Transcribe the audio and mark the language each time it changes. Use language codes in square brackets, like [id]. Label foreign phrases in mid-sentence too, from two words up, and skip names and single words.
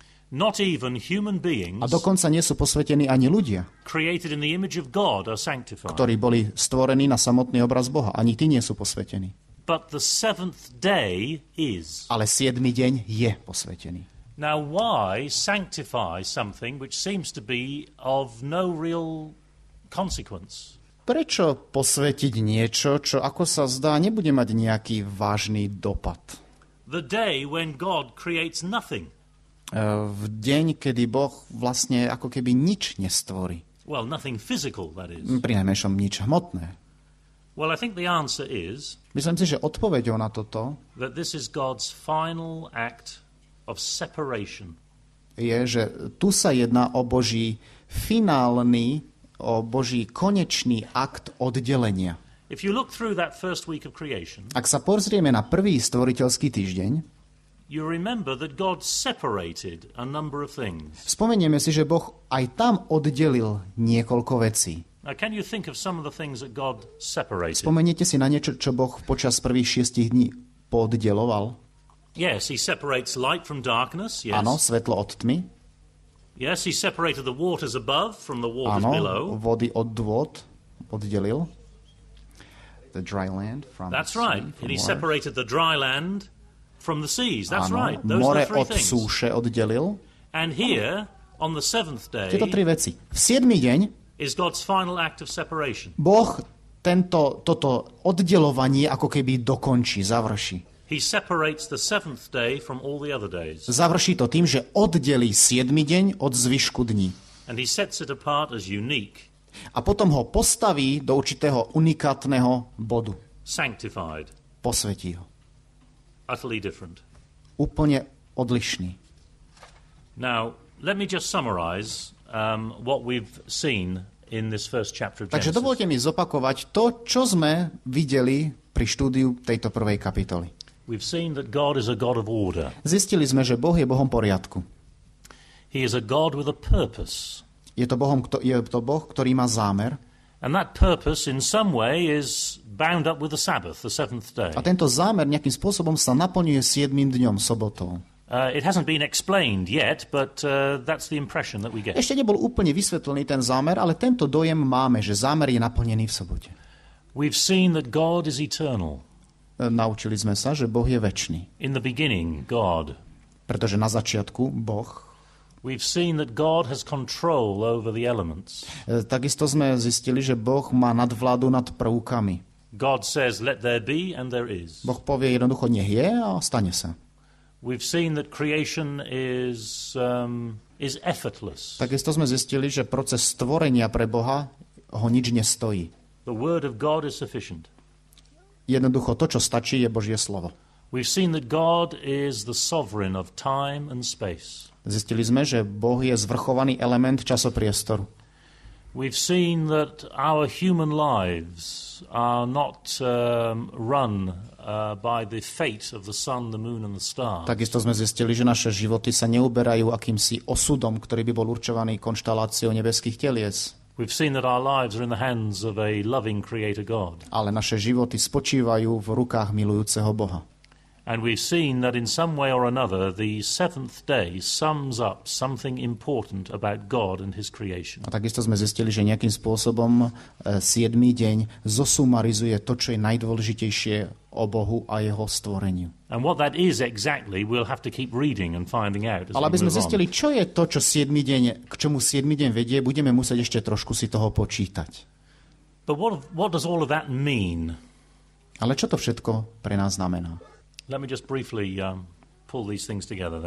[en] Not even human beings [sk] A dokonca nie sú posvetení ani ľudia, [en] created in the image of God are sanctified. [sk] ktorí boli stvorení na samotný obraz Boha. Ani tí nie sú posvetení. [en] But the seventh day is. [sk] Ale 7. deň je posvetený. [en] Now, why sanctify something which seems to be of no real consequence? [sk] prečo posvetiť niečo, čo ako sa zdá, nebude mať nejaký vážny dopad? [en] The day when God creates nothing. [sk] V deň, kedy Boh vlastne ako keby nič nestvorí. [en] Well, nothing physical, that is. [sk] Prinajmenšom nič hmotné. [en] Well, I think the answer is [sk] Myslím si, že odpoveďou na toto [en] that this is God's final act of separation. [sk] je, že tu sa jedná o Boží finálny, o Boží konečný akt oddelenia. [en] If you look through that first week of creation, [sk] Ak sa pozrieme na prvý stvoriteľský týždeň, [en] you remember that God separated a number of things. [sk] spomenieme si, že Boh aj tam oddelil niekoľko vecí. [en] Now, can you think of some of the things that God separated? [sk] Spomeniete si na niečo, čo Boh počas prvých 6 dní poddeloval? [en] Yes, he separates light from darkness, yes. [sk] Áno, svetlo od tmy. [en] Yes, he separated the waters above from the waters [sk] Áno, [en] below. [sk] vody od dôd oddelil. [en] The dry land from That's the sea, right. from And he water. separated the dry land from the seas. That's [sk] Áno, [en] right. Those [sk] more [en] are the three [sk] od [en] things. [sk] súše oddelil. [en] And here, on the seventh day, [sk] Tieto tri veci. V 7. deň [en] is God's final act of separation. [sk] Boh toto oddelovanie ako keby dokončí, završí. [en] He separates the seventh day from all the other days. [sk] Završí to tým, že oddelí 7. deň od zvyšku dní. [en] And he sets it apart as unique, [sk] A potom ho postaví do určitého unikátneho bodu. [en] sanctified, [sk] Posvetí ho. [en] utterly different. [sk] Úplne odlišný. [en] Now, let me just summarize what we've seen in this first chapter of [sk] Takže [en] Genesis. [sk] dovolte mi zopakovať to, čo sme videli pri štúdiu tejto prvej kapitoly. [en] We've seen that God is a God of order. [sk] Zistili sme, že Boh je Bohom poriadku. [en] He is a God with a purpose. [sk] Je to Boh, ktorý má zámer. [en] And that purpose in some way is bound up with the Sabbath, the seventh day. [sk] A tento zámer nejakým spôsobom sa naplňuje 7. dňom, sobotou. [en] It hasn't been explained yet, but that's the impression that we get. [sk] Ešte nebol úplne vysvetlený ten zámer, ale tento dojem máme, že zámer je naplnený v sobote. [en] We've seen that God is eternal. [sk] Naučili sme sa, že Boh je večný. [en] In the beginning, God. [sk] Pretože na začiatku Boh. [en] We've seen that God has control over the elements. [sk] Takisto sme zistili, že Boh má nadvládu nad prvkami. [en] God says, let there be, and there is. [sk] Boh povie jednoducho, nech je a stane sa. [en] We've seen that creation is effortless. [sk] Takisto sme zistili, že proces stvorenia pre Boha ho nič nestojí. [en] The word of God is sufficient. [sk] Jednoducho to, čo stačí, je Božie slovo. [en] We've seen that God is the sovereign of time and space. [sk] Zistili sme, že Boh je zvrchovaný element časopriestoru. [en] We've seen that our human lives are not run by the fate of the sun, the moon and the stars. [sk] Takisto sme zistili, že naše životy sa neuberajú akýmsi osudom, ktorý by bol určovaný konštaláciou nebeských telies. [en] We've seen that our lives are in the hands of a loving creator God. [sk] Ale naše životy spočívajú v rukách milujúceho Boha. [en] And we've seen that in some way or another, the seventh day sums up something important about God and his creation. [sk] A takisto sme zistili, že nejakým spôsobom 7. deň zosumarizuje to, čo je najdôležitejšie o Bohu a jeho stvoreniu. [en] And what that is exactly, we'll have to keep reading and finding out. [sk] Ale aby sme zistili, čo je to, čo 7. deň, k čomu 7. deň vedie, budeme musieť ešte trošku si toho počítať. [en] But what does all of that mean? [sk] Ale čo to všetko pre nás znamená? [en] Let me just briefly pull these things together then.